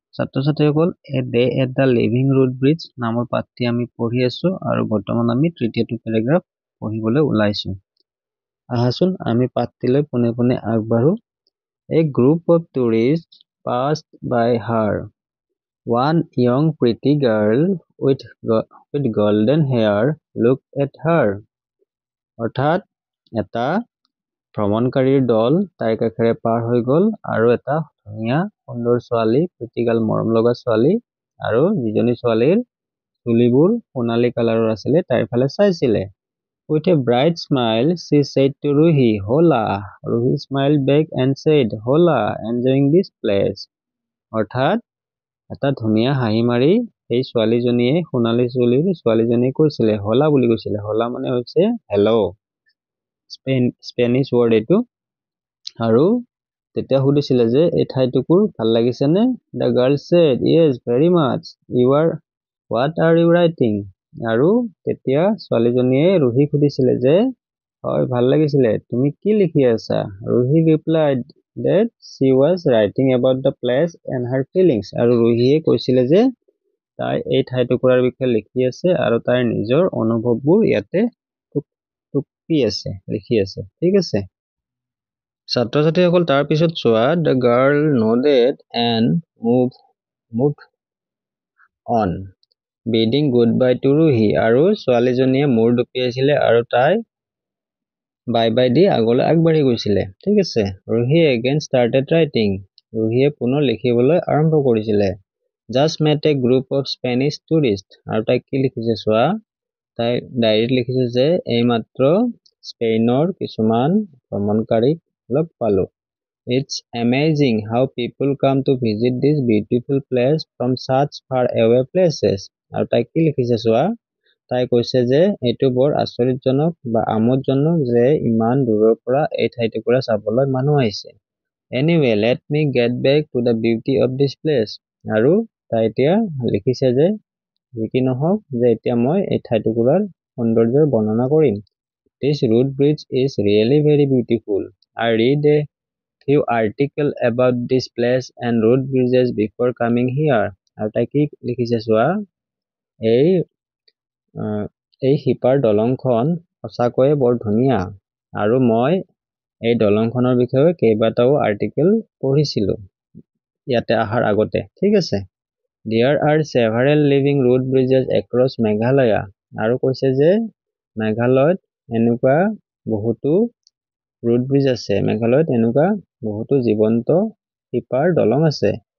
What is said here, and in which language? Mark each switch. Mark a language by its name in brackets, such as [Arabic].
[Assamese] ছাত্ৰ-ছাত্ৰীসকল a day at the living root bridge নামৰ পাঠটি আমি পঢ়ি আছো আৰু বৰ্তমান আমি তৃতীয়টো পেৰাগ্ৰাফ পঢ়িবলৈ ওলাইছো। আহাচোন আমি পাঠটিলৈ পোনে পোনে আগবাঢ়ো। [English] A group of tourists passed by her. One young pretty girl with golden hair looked at her. [Assamese] অৰ্থাৎ এটা ভ্ৰমণকাৰীৰ দল তাইৰ কাষেৰে পাৰ হৈ গল আৰু এটা ধুনীয়া সুন্দৰ ছোৱালী, প্ৰীতিগাল মৰম লগা ছোৱালী আৰু যিজনী ছোৱালীৰ চুলিবোৰ সোণালী কালাৰৰ আছিলে তাইৰ ফালে চাইছিলে। [English] With a bright smile, she said to Ruhi, "Hola." Ruhi smiled back and said, "Hola, enjoying this place." [Assamese] অৰ্থাৎ এটা ধুনীয়া হাঁহি মাৰি এই ছোৱালীজনীয়ে সোণালী চুলিৰ ছোৱালীজনীয়ে কৈছিলে, হলা বুলি কৈছিলে। হলা মানে হৈছে হেল্ল', স্পেনিছ ৱৰ্ড এইটো। আৰু তেতিয়া সুধিছিলে যে এই ঠাইটুকুৰ ভাল লাগিছেনে? [English] The girl said, "Yes, very much. What are you writing?" [Assamese] আৰু তেতিয়া ছোৱালীজনীয়ে ৰুহিক সুধিছিলে যে হয় ভাল লাগিছিলে, তুমি কি লিখি আছা? [English] Ruhi replied that she was writing about the place and her feelings. [Assamese] আৰু ৰুহিয়ে কৈছিলে যে তাই এই ঠাইটুকুৰাৰ বিষয়ে লিখি আছে আৰু তাইৰ নিজৰ অনুভৱবোৰ ইয়াতে লিখি আছে। ঠিক আছে, ছাত্ৰ-ছাত্ৰীসকল তাৰ পিছত চোৱা। [English] The girl nodded and moved on, bidding goodbye to Ruhi. [Assamese] আৰু ছোৱালীজনীয়ে মূৰ দুপিয়াইছিলে আৰু তাই বাই বাই দি আগলৈ আগবাঢ়ি গৈছিলে। ঠিক আছে, [English] Ruhi again started writing. [Assamese] ৰুহিয়ে পুনৰ লিখিবলৈ আৰম্ভ কৰিছিলে। [English] Just met a group of Spanish tourists. [Assamese] আৰু তাই কি লিখিছে চোৱা, তাই ডায়েৰীত লিখিছে যে এইমাত্ৰ স্পেইনৰ কিছুমান ভ্ৰমণকাৰীক লগ পালো। [English] It's amazing how people come to visit this beautiful place from such far away places. [Assamese] আৰু তাই কি লিখিছে চোৱা, তাই কৈছে যে এইটো বৰ আচৰিতজনক বা আমোদজনক যে ইমান দূৰৰ পৰা এই ঠাইটুকুৰা চাবলৈ মানুহ আহিছে। [English] Anyway, let me get back to the beauty of this place. [Assamese] আৰু তাই এতিয়া লিখিছে যে যি কি নহওক যে এতিয়া মই এই ঠাইটুকুৰাৰ সৌন্দৰ্যৰ বৰ্ণনা কৰিম। [English] This root bridge is really very beautiful. I read a few articles about this place and root bridges before coming here. [Assamese] আৰু তাই কি লিখিছে চোৱা, এই শিপাৰ দলংখন সঁচাকৈয়ে বৰ ধুনীয়া আৰু মই এই দলংখনৰ বিষয়ে কেইবাটাও আৰ্টিকেল পঢ়িছিলো ইয়াতে অহাৰ আগতে। ঠিক আছে, [English] There are several living root bridges across Meghalaya. [Assamese] আৰু কৈছে যে মেঘালয়ত এনেকুৱা বহুতো ৰুট ব্ৰিজ আছে, মেঘালয়ত এনেকুৱা বহুতো জীৱন্ত শিপাৰ দলং আছে।